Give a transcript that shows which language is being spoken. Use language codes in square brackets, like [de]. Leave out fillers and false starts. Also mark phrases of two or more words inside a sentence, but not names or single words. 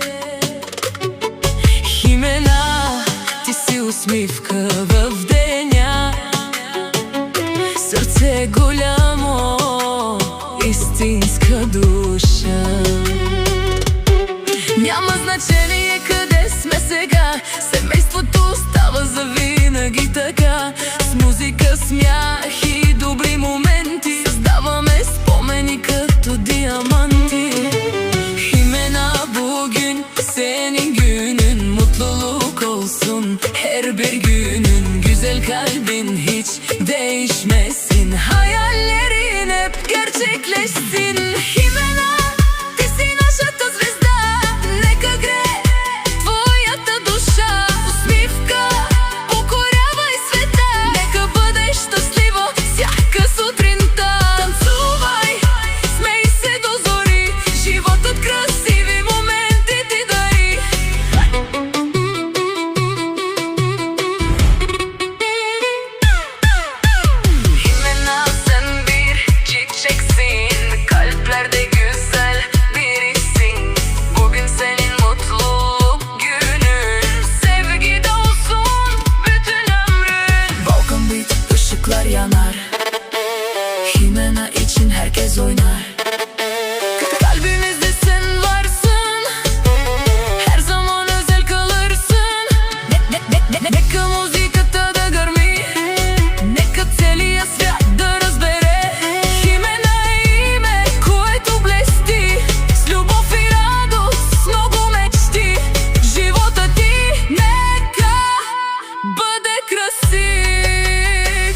[bg] Химена, ти си усмивка в деня, сърце голямо, истинска душа. Няма значение къде сме сега, семейството става завинаги така. С музика, смях и добри моменти създаваме спомени като diamanti. [tr] Himena bugün senin günün, mutluluk olsun her bir günün. Güzel kalbin hiç değişmesin, hayallerin hep gerçekleşsin. [bg] Himena, ти си нашата звезда, нека грее твоята душа. Усмивка покорява и света, нека бъдеш щастлива всяка сутринта. Танцувай, смей се до зори, животът красиви моменти ти дари. [tr] Himena, sen bir çiçeksin, kalplerde güzel birisin. Bugün senin mutluluk günün, sevgi de olsun bütün ömrün. Balkan Beat, ışıklar yanar, Himena için herkes oynar. Kalbimizde sen varsın, her zaman özel kalırsın. [bg] Нека музиката да гърми, нека целия свят да разбере. Химена е име, което блести с любов и радост, с много мечти. Живота ти нека бъде красив.